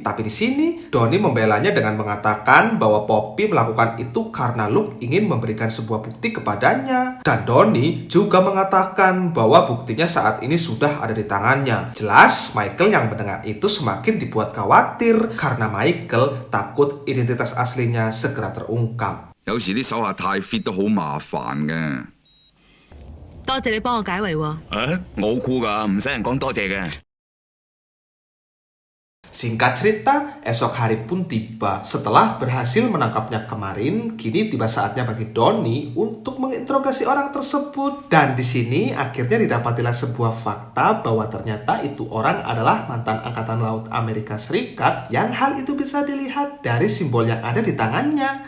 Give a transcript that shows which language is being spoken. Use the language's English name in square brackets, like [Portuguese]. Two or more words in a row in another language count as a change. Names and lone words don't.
[Indonesian] Tapi di sini, Donnie membelanya dengan mengatakan bahwa Poppy melakukan itu karena Luke ingin memberikan sebuah bukti kepadanya. Dan Donnie juga mengatakan bahwa buktinya saat ini sudah ada di tangannya. Jelas, Michael yang mendengar itu semakin dibuat khawatir karena Michael takut identitas aslinya segera terungkap. [Cantonese] 有時啲手下太 fit 都好麻煩嘅。多謝你幫我解圍喎。我好酷㗎，唔使人講多謝嘅。 [Indonesian] Singkat cerita, esok hari pun tiba. Setelah berhasil menangkapnya kemarin, kini tiba saatnya bagi Donnie untuk menginterogasi orang tersebut. Dan di sini akhirnya didapatilah sebuah fakta bahwa ternyata itu orang adalah mantan Angkatan Laut Amerika Serikat, yang hal itu bisa dilihat dari simbol yang ada di tangannya.